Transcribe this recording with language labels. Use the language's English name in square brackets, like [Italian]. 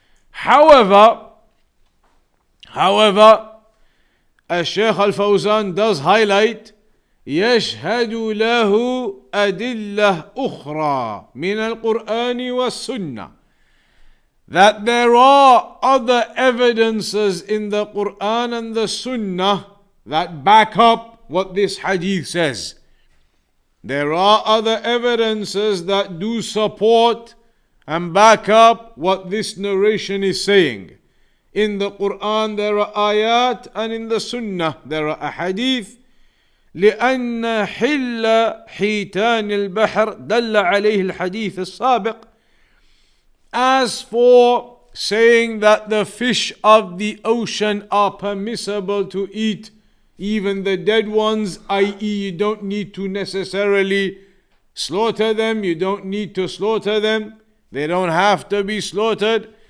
[English] However, Shaykh Al-Fawzan does highlight [Arabic] يشهد له أدلة أخرى من القرآن والسنة, [English] that there are other evidences in the Quran and the Sunnah that back up what this hadith says. There are other evidences that do support and back up what this narration is saying. In the Quran there are ayat, and in the Sunnah there are ahadith. [Arabic] لأن حل حيتان البحر دل عليه الحديث السابق. [English] As for saying that the fish of the ocean are permissible to eat, even the dead ones, i.e. you don't need to necessarily slaughter them, you don't need to slaughter them, they don't have to be slaughtered.